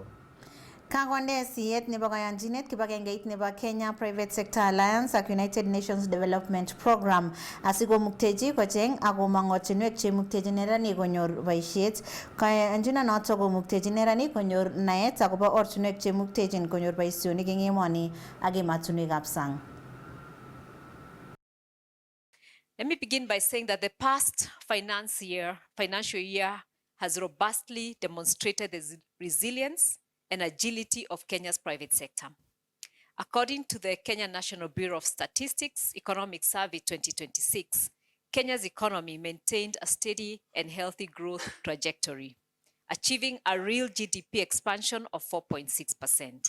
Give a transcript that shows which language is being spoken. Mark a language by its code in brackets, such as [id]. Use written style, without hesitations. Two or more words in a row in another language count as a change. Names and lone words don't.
[kln] Kakonde siyet nebo kayanchinet kibagengeit nebo Kenya Private Sector Alliance ak United Nations Development Program asikomuktechi kocheng akomong ortinwek chemuktechi neranik konyor boisiet. Kayanchinonoto komuktechi neranik konyor naet akobo ortinwek chemuktechin konyor boisionik eng emoni ak ematunwekab sang. [en] Let me begin by saying that the past financial year has robustly demonstrated the resilience and agility of Kenya's private sector. According to the Kenya National Bureau of Statistics Economic Survey 2026, Kenya's economy maintained a steady and healthy growth trajectory, achieving a real GDP expansion of 4.6%.